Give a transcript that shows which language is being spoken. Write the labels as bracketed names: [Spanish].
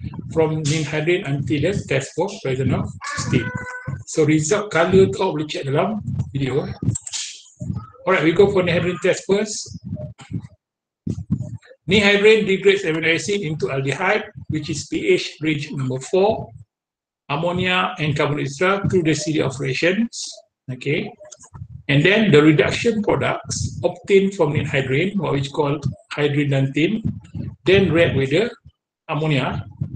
[English] From ninhydrin until the test for presence of cysteine. [Malay] So [English] result color [Malay] tu awak boleh check dalam video. [English] Alright, we go for ninhydrin test first. Ninhydrin degrades amino acid into aldehyde, which is pH range number 4, ammonia and carbon ester through the series of reactions. Okay, and then the reduction products obtained from ninhydrin, what is called hydridantine, then react with the ammonia.